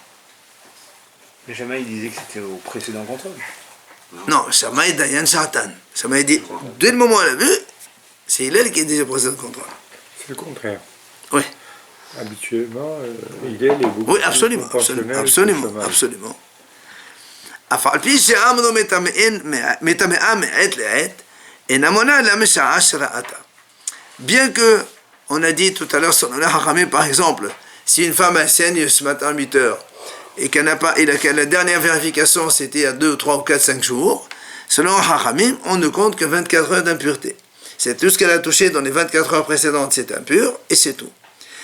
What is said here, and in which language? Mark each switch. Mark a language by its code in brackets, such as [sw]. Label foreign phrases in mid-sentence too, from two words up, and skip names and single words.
[fr] Mais Shammai disait que c'était au précédent contrôle. Non, Shammai Dayan Shatan. Shammai dit, dès le moment où elle a vu, c'est Hillel qui est déjà précédent contrôle. C'est le contraire. Oui. Habituellement, Hillel est beaucoup oui, absolument, plus proportionnel que absolument, Shammai. absolument. [he] אף פי שעמדו מטמאה מעת לעת, אינה מונעת לה משעה שראתה. [fr] Bien que, on a dit tout à l'heure sur le Hachamim, par exemple, si une femme elle saigne ce matin à 8 heures, et qu'elle n'a pas, et la dernière vérification c'était à 2, 3 ou 4, 5 jours, selon Hachamim, on ne compte que 24 heures d'impureté. C'est tout ce qu'elle a touché dans les 24 heures précédentes, c'est impur, et c'est tout.